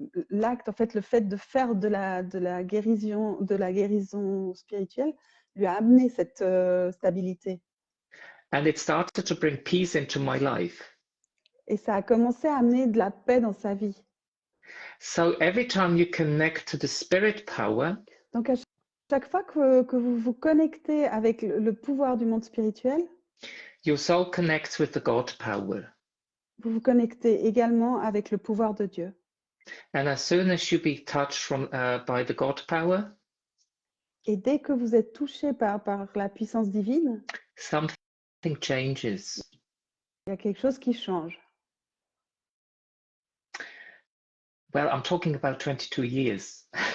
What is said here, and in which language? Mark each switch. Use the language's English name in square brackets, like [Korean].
[French] L'acte, en fait, le fait de faire de la guérison spirituelle lui a amené cette stabilité. [English] And it started to bring peace into my life. [French] Et ça a commencé à amener de la paix dans sa vie. [English] So every time you connect to the spirit power, [French] donc à chaque fois que vous vous connectez avec le pouvoir du monde spirituel, [English] your soul connects with the God power. [French] Vous vous connectez également avec le pouvoir de Dieu. [English] And as soon as you be touched by the God power, [French] et dès que vous êtes touché par la puissance divine, [English] something changes. [French] Il y a quelque chose qui change. [English] Well, I'm talking about 22 years.